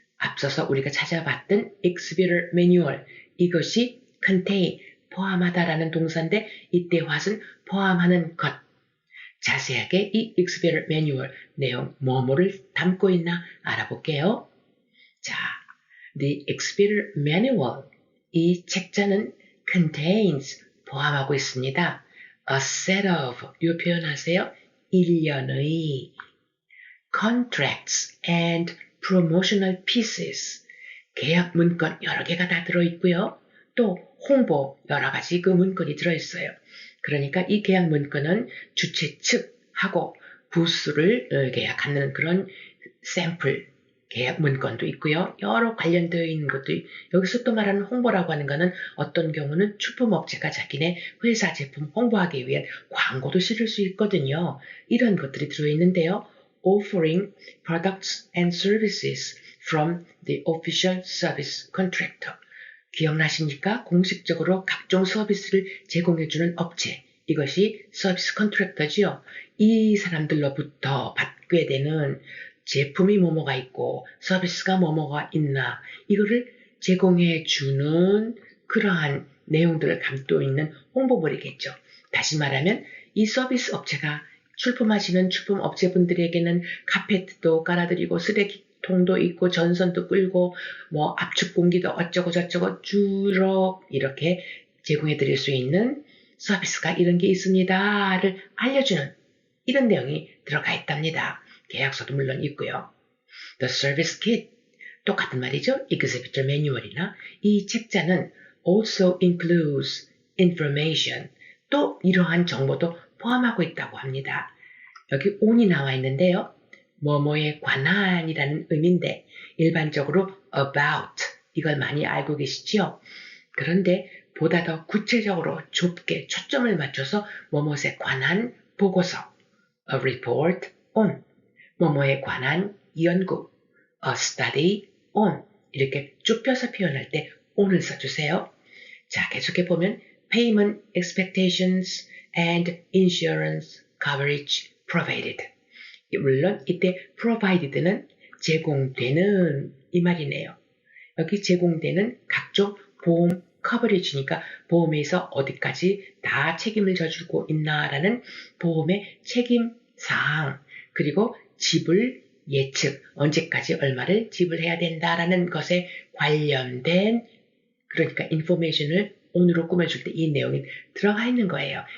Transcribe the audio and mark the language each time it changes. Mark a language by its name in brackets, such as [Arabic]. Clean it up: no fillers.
[Korean] 앞서서 우리가 찾아봤던 Exhibitor Manual, 이것이 contain, 포함하다라는 동사인데 이때 what은 포함하는 것. 자세하게 이 Exhibitor Manual 내용 뭐뭐를 담고 있나 알아볼게요. 자, The Exhibitor Manual, 이 책자는 contains, 포함하고 있습니다. A set of, 이 표현하세요. 일련의 [English] contracts and promotional pieces, [Korean] 계약 문건 여러 개가 다 들어있고요. 또 홍보 여러 가지 그 문건이 들어있어요. 그러니까 이 계약 문건은 주최 측하고 부스를 계약하는 그런 샘플 계약 문건도 있고요. 여러 관련되어 있는 것도 여기서 또 말하는 홍보라고 하는 거는 어떤 경우는 출품업체가 자기네 회사 제품 홍보하기 위한 광고도 실을 수 있거든요. 이런 것들이 들어있는데요. [English] Offering products and services from the official service contractor. [Korean] 기억나십니까? 공식적으로 각종 서비스를 제공해주는 업체. 이것이 서비스 컨트랙터지요. 이 사람들로부터 받게 되는 제품이 뭐뭐가 있고 서비스가 뭐뭐가 있나 이거를 제공해주는 그러한 내용들을 담고 있는 홍보물이겠죠. 다시 말하면 이 서비스 업체가 출품하시는 출품 업체분들에게는 카페트도 깔아드리고 쓰레기통도 있고 전선도 끌고 뭐 압축 공기도 어쩌고 저쩌고 쭉 이렇게 제공해 드릴 수 있는 서비스가 이런 게 있습니다를 알려주는 이런 내용이 들어가 있답니다. 계약서도 물론 있고요. The Service Kit, 똑같은 말이죠. Exhibitor Manual이나 이 책자는 [English] also includes information, [Korean] 또 이러한 정보도 포함하고 있다고 합니다. 여기 on이 나와 있는데요. 뭐뭐에 관한이라는 의미인데 일반적으로 about, 이걸 많이 알고 계시지요? 그런데 보다 더 구체적으로 좁게 초점을 맞춰서 뭐뭇에 관한 보고서, [English] a report on, [Korean] 뭐뭐에 관한 연구, [English] a study on, [Korean] 이렇게 좁혀서 표현할 때 on을 써주세요. 자, 계속해 보면 [English] payment expectations and insurance coverage provided. [Korean] 물론 이때 provided는 제공되는 이 말이네요. 여기 제공되는 각종 보험 커버리지니까 보험에서 어디까지 다 책임을 져주고 있나라는 보험의 책임사항, 그리고 지불 예측, 언제까지 얼마를 지불해야 된다라는 것에 관련된, 그러니까 인포메이션을 온으로 꾸며줄 때 이 내용이 들어가 있는 거예요.